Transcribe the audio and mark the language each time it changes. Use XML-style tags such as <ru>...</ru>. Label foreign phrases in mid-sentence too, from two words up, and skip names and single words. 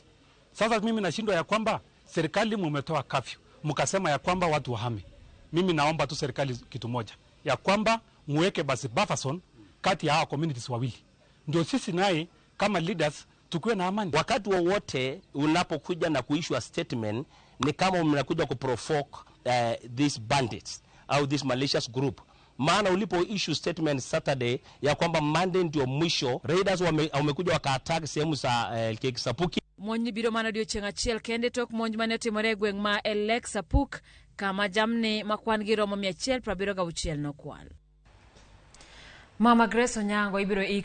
<sw>Sasa mimi nashindwa ya kwamba serikali mumetoa kafyu, mkasema ya kwamba watu wahame. Mimi naomba tu serikali kitu moja, ya kwamba muweke basi</sw> <en>buffer zone</en> <sw>kati ya hao communities wawili, ndio sisi naye kama leaders tukiwe na amani. Wakati wowote unapokuja na kuissue statement ni kama mnakuja kuprovoke</sw> <en>these bandits</en> <sw>au</sw> <en>this malicious group.</en> <sw>Maana ulipo</sw> <en>issue statement Saturday</en> <sw>ya kwamba Monday ndio mwisho, raiders wamekuja waka-attack sehemu za Sapuk.</sw> <luo>Monj biro mana odiochieng' achiel kende tok monj mane otimore e gweng' ma Sapuk kama jamni makwan gi romo 176 nokwal. Mama Grace Onyango ibiro</luo>